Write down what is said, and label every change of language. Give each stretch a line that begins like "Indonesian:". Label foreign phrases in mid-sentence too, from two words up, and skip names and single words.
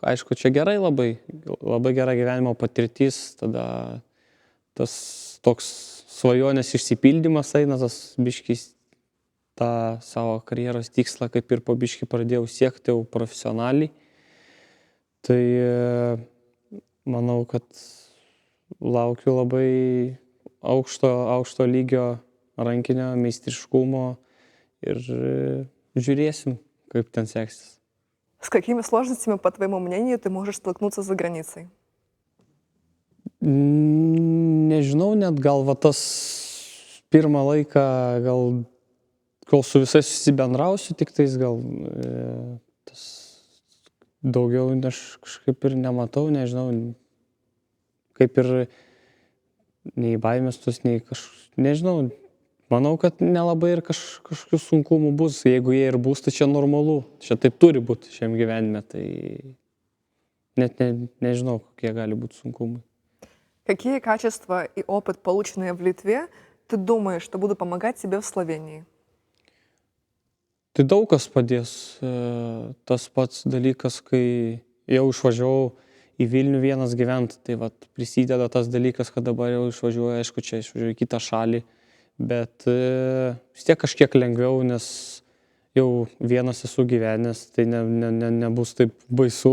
Lithuanian: Aišku, čia gerai labai gera gyvenimo patirtis, tada tas toks svajonės išsipildymas eina, tas biškis tą savo karjeros tikslą kaip ir po biškį pradėjau siekti jau profesionaliai. Tai manau, kad laukiu labai aukšto lygio rankinio meistriškumo ir žiūrėsim, kaip ten seksis.
Russian: С какими сложностями, по твоему мнению, ты можешь столкнуться за границей?
Lithuanian: Nežinau, net gal va tas pirmą laiką, gal kol su visais susibendrausiu, tik tais gal tas daugiau aš kažkaip ir nematau, nežinau, kaip ir nei baimės tos, nei nežinau. Manau, kad nelabai ir kažkokių sunkumų bus. Jeigu jie ir bus, tai čia normalu. Čia taip turi būti šiam gyvenime. Tai net nežinau, kokie gali būti sunkumai.
Russian: Какие качества и опыт, полученные в Литве, ты думаешь, что будут помогать тебе в Словении?
Lithuanian: Tai daug kas padės. Tas pats dalykas, kai jau išvažiavau į Vilnių vienas gyventi, tai vat prisideda tas dalykas, kad dabar jau išvažiuoju, aišku, čia išvažiuoju į kitą šalį. Bet vis tiek kažkiek lengviau, nes jau vienas esu gyvenęs, tai nebus taip baisu.